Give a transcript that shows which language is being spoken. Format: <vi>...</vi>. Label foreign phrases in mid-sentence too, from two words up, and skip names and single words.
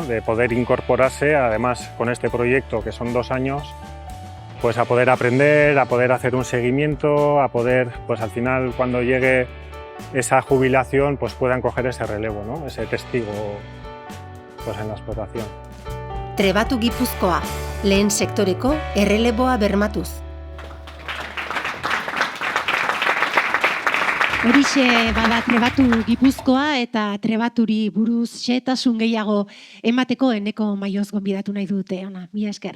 <es>De poder incorporarse, además con este proyecto que son 2 años, pues a poder aprender, a poder hacer un seguimiento, a poder, pues al final cuando llegue esa jubilación, pues puedan coger ese relevo, ¿no? Ese testigo pues en la explotación.</es> <eu>Trebatu Gipuzkoa, lehen sektoreko erreleboa bermatuz. Horixe bada Trebatu Gipuzkoa eta Trebaturi buruz xehetasun gehiago emateko Eneko Maioz gonbidatu nahi dute.</eu>